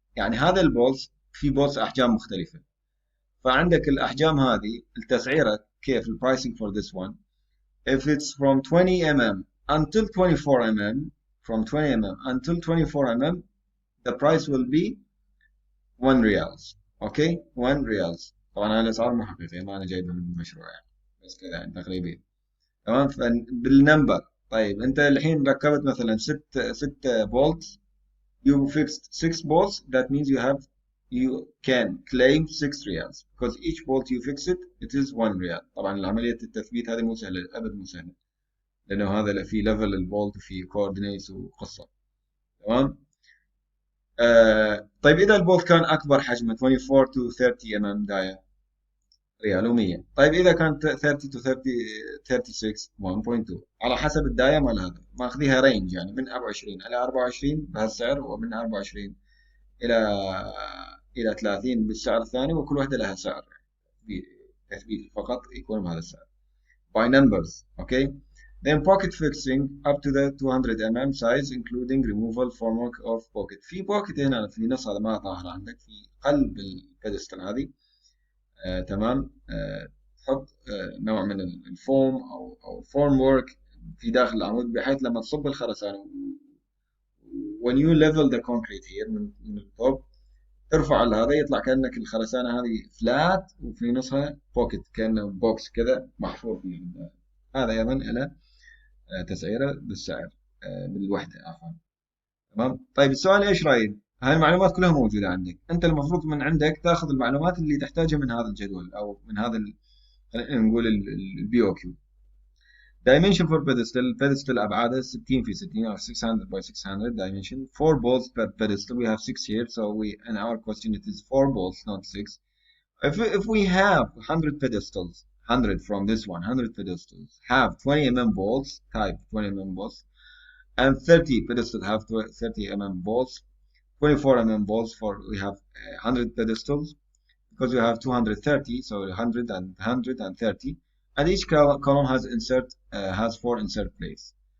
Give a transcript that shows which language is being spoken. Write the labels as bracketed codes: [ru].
[ar] يعني هذا البولت في بولت احجام مختلفه. فعندك الأحجام هذه التسعيرة كيف البرايسنج [en] for this one. If it's from 20 mm until 24 mm, from 20 mm until 24 mm, the price will be 1 riyals. [ar] اوكي، 1 ريالز. طبعا هاي الأسعار مو حقيقية، ما أنا جايبها من المشروع يعني، بس كذا يعني تقريبا. تمام. بالنمبر. طيب أنت الحين ركبت مثلا 6 بولت. [en] You fixed 6 bolts, that means you can claim 6 riyals because each bolt you fix it is 1 ريال. [ar] طبعا عملية التثبيت هذه مو سهلة، أبد مو سهلة، لأنه هذا في ليفل البولت وفي coordinates وقصة. تمام. طيب إذا البولت كان أكبر حجمه 24 to 30 mm داير، ريال و100. طيب إذا كانت 30 to 30 36 1.2، على حسب الداية مال هذا، ماخذيها رينج يعني من 24 إلى 24 بهالسعر، ومن 24 إلى 30 بالسعر الثاني، وكل واحدة لها سعر تثبيت فقط يكون بهذا السعر [en] by numbers. okay. Then pocket fixing up to the 200 mm size including removal formwork of pocket. [ar] في pocket هنا في نص، هذا ما ظاهر عندك في قلب البيدستل هذه. تمام. تحط نوع من الفوم او الفورم وورك في داخل العمود، بحيث لما تصب الخرسانة [en] when you level the concrete here [ar] من التوب، ترفع هذا يطلع كأنك الخرسانة هذه فلات، وفي نصها بوكيت كأنه بوكس كذا محفور فيه. هذا أيضا له تسعيرة بالسعر، بالوحدة عفوا. تمام. طيب السؤال ايش رايك؟ هاي المعلومات كلها موجودة عندك، انت المفروض من عندك تاخذ المعلومات اللي تحتاجها من هذا الجدول، او من هذا خلينا نقول البي او كيو. [en] Dimension for pedestal. Pedestal [ar] أبعاده 60 في 60 [en] or 600 by 600 dimension. 4 bolts per pedestal. We have 6 here, so in our question it is 4 bolts, not 6. If we have 100 pedestals, 100 from this one, 100 pedestals have 20 mm bolts, type 20 mm bolts, and 30 pedestals have 30 mm bolts, 24 mm bolts for we have 100 pedestals, because we have 230, so 100 and 100 and 30, and each column has 4 insert plates.